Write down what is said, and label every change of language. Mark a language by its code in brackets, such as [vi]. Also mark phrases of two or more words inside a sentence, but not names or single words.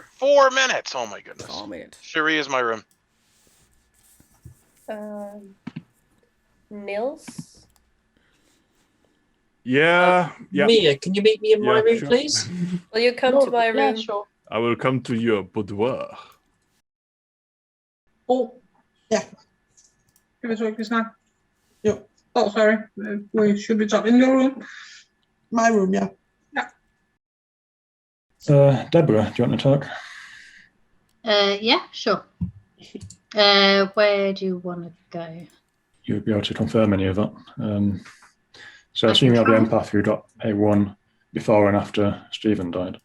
[en] 4 minutes. Oh my goodness. 4 minutes. Cherie is my room. Nils? Yeah. Mia, can you meet me in my Yeah, room, sure. please? Will you come to my room? Yeah, sure. I will come to your boudoir. Oh. [no] Ja. Skal vi så ikke snakke? Jo. [en] Oh, sorry. Should we talk in your room? My room, yeah. Deborah, do you want to talk? Yeah, sure. Where do you want to go? You'll be able to confirm any of that. So I assume you're the empath who got A1 before and after Stephen died.